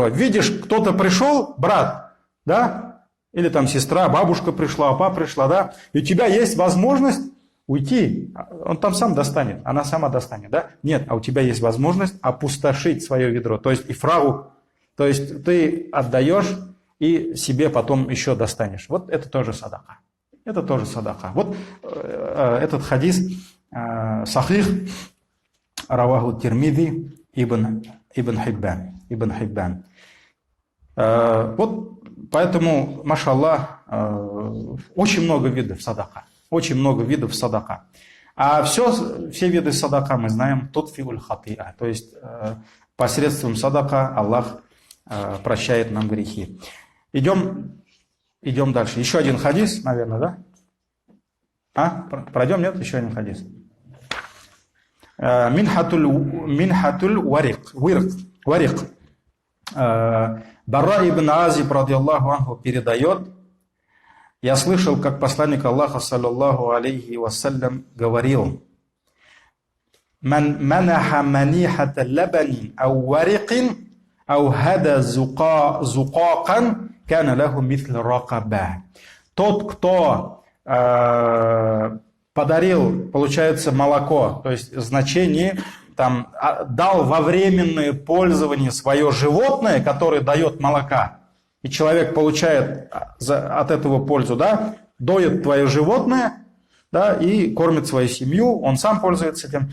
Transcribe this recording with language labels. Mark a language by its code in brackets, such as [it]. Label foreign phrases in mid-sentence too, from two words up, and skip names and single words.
[ru] Видишь, кто-то пришел, брат, да, или там сестра, бабушка пришла, папа пришла, да, и у тебя есть возможность уйти. Он там сам достанет, она сама достанет, да? Нет, а у тебя есть возможность опустошить свое ведро, то есть ифрагу, то есть ты отдаешь и себе потом еще достанешь. Вот это тоже садака. Это тоже садака. Вот этот хадис [ar] صحيح رواه [ru] Тирмизи ибн Хиббан. Вот поэтому, машаллах, очень много видов садака. Очень много видов садака. А все виды садака мы знаем [ar] تطفئ الخطيئة. [ru] То есть посредством садака Аллах прощает нам грехи. Идем дальше. Еще один хадис, наверное, да? Пройдем, нет? Еще один хадис. [ar] منحة الورق. [ru] Барра ибн Азиб, [ar] رضي الله عنه, [ru] передает: я слышал, как посланник Аллаха, [ar] صلى الله عليه وسلم, говорил: «من منح منيحة لبن أو ورق أو هدى زقاقا كان له مثل رقبة». [ru] Тот, кто подарил, получается, молоко, то есть значение, там, дал во временное пользование свое животное, которое дает молока, и человек получает от этого пользу, да, доит твое животное, да, и кормит свою семью, он сам пользуется этим.